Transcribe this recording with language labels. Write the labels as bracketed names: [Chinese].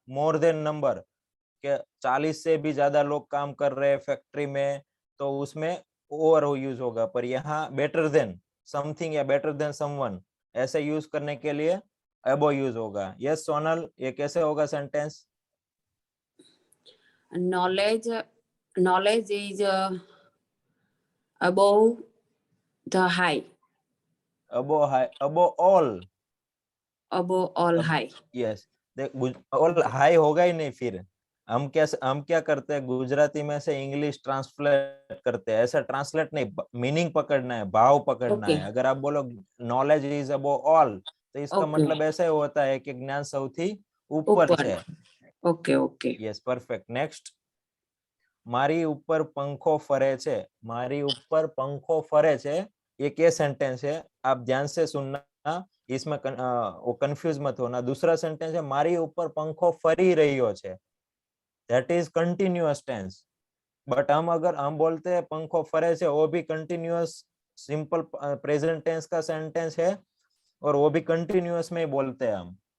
[Hindi] More than number, के 40 से भी ज्यादा लोग काम कर रहे हैं फैक्ट्री में, तो उसमें ओवर यूज होगा. पर यहाँ बेटर देन समथिंग या बेटर देन समवन ऐसे यूज करने के लिए अबो यूज होगा. यस सोनल, ये कैसे होगा sentence? [English] Knowledge is above the high. Above high, above all. Above all high. [Hindi] Yes. All high होगा ही नहीं. फिर हम क्या करते हैं? गुजराती में से इंग्लिश ट्रांसलेट करते हैं. ऐसा ट्रांसलेट नहीं, मीनिंग पकड़ना है, भाव पकड़ना [English] Okay. [Hindi] है. अगर आप बोलो [English] knowledge is above all, [Hindi] तो इसका [English] Okay. [Hindi] मतलब ऐसा होता है कि ज्ञान સૌથી ऊपर ऊपर. [Gujarati] છે. [English] Okay. [Hindi] Yes, perfect. नेक्स्ट. [Gujarati] મારી ઉપર पंखो फरे છે. મારી ઉપર पंखो फरे છે. [Hindi] ये क्या सेंटेंस है? आप ध्यान से सुनना, इसमें वो कंफ्यूज मत होना. दूसरा सेंटेंस है [Gujarati] मारी ऊपर पंखो फरी रह्यो છે. [Hindi] That is continuous tense. But अगर हम बोलते हैं [Gujarati] पंखो फरे છે, [Hindi] वो भी कंटिन्यूअस सिंपल प्रेजेंट टेंस का सेंटेंस है, और वो भी कंटिन्यूअस में ही बोलते हैं हम.